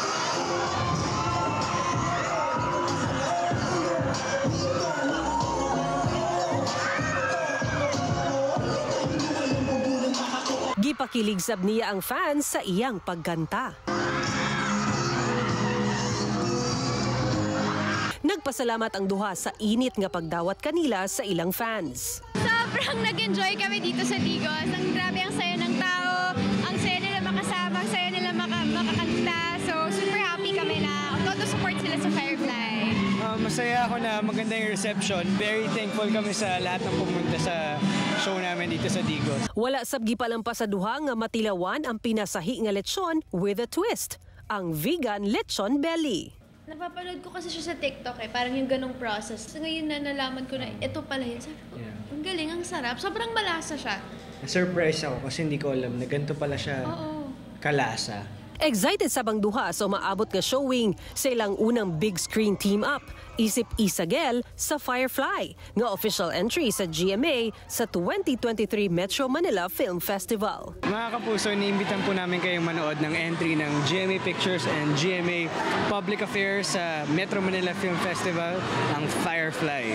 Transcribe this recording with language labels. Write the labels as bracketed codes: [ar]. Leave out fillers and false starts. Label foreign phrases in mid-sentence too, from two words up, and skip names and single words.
[ceb] Gipakilig sab niya ang fans sa iyang pagkanta. Nagpasalamat ang duha sa init nga pagdawat kanila sa ilang fans. [tl] Sobrang nag-enjoy kami dito sa Digos. Ang grabe ang saya ng tao, ang saya nila makasama, ang saya nila makakanta. So [en] super happy [tl] kami na todo support sila sa Firefly. Masaya ako na maganda yung reception. [en] Very thankful [tl] kami sa lahat ng pumunta sa show namin dito sa Digos. [ceb] Wala sabgi palampas sa duha nga matilawan ang pinasahi nga lechon [en] with a twist, [ceb] ang vegan lechon belly. [tl] Napapanood ko kasi siya sa TikTok parang yung ganong process. So ngayon na nalaman ko na ito pala yun. Sabi ko, ang galing, ang sarap. Sobrang malasa siya. Na-surprise ako kasi hindi ko alam na ganito pala siya kalasa. [ceb] Excited sabang duha sa umaabot nga showing sa ilang unang [en] big screen team up, [ceb] Isip Isagel sa Firefly, nga official entry sa GMA sa 2023 Metro Manila Film Festival. [tl] Mga kapuso, iniimbitan po namin kayong manood ng entry ng GMA Pictures and GMA Public Affairs sa Metro Manila Film Festival, ang Firefly.